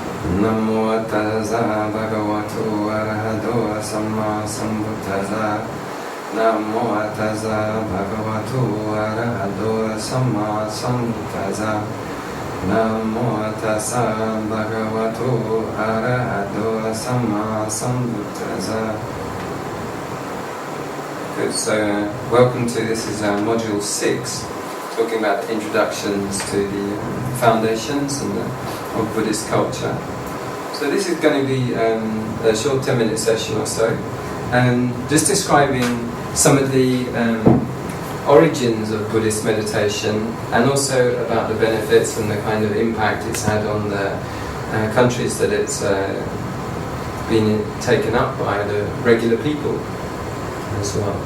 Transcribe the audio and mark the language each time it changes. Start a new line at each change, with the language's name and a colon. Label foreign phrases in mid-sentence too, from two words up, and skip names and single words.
Pali: Namo tassa bhagavato arahato samma sambuddhassa. Namo tassa bhagavato arahato samma sambuddhassa. Namo tassa bhagavato arahato samma sambuddhassa.
English: Good, so welcome to, this is module 6, talking about the introductions to the foundations and of Buddhist culture. So this is going to be a short 10-minute session or so, just describing some of the origins of Buddhist meditation, and also about the benefits and the kind of impact it's had on the countries that it's been taken up by the regular people as well.